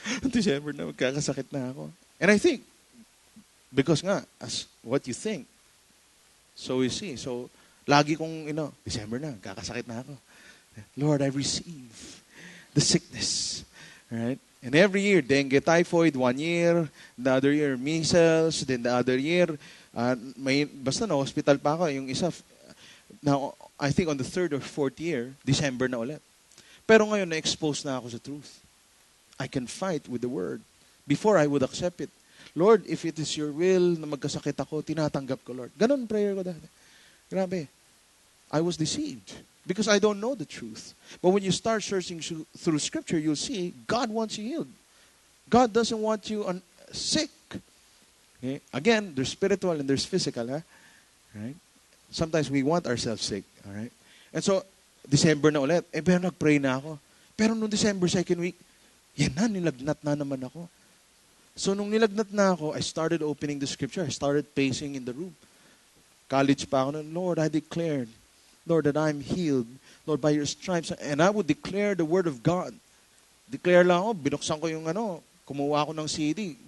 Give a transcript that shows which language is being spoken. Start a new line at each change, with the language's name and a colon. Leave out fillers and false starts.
Filipino: December na, magkakasakit na ako.
English: And I think, because nga, as what you think, so you see.
Filipino: So, lagi kong, December na, magkakasakit na ako.
English: Lord, I receive the sickness. Right? And every year, dengue, typhoid, 1 year, the other year, measles, then the other year,
Filipino: basta na, hospital pa ako. Yung isa,
English: now, I think on the 3rd or 4th year,
Filipino: December na ulit. Pero ngayon, na-expose na ako sa truth.
English: I can fight with the Word. Before, I would accept it. Lord, if it is your will
Filipino: na magkasakit ako, tinatanggap ko, Lord. Ganon prayer ko dati. Grabe.
English: I was deceived. because I don't know the truth. But when you start searching through Scripture, you'll see God wants you healed. God doesn't want you sick. Okay? Again, there's spiritual and there's physical. Right? Sometimes we want ourselves sick. All right? And so,
Filipino: December na ulit. Pero nag-pray na ako. Pero nung December 2nd week, yan na, nilagnat na naman ako.
English: So
Filipino: nung nilagnat na ako,
English: I started opening the Scripture. I started pacing in the room.
Filipino: College pa ako,
English: Lord, I declared, Lord, that I'm healed. Lord, by your stripes. And I would declare the word of God.
Filipino: Declare lang ako, binuksan ko yung kumuha ako ng CD.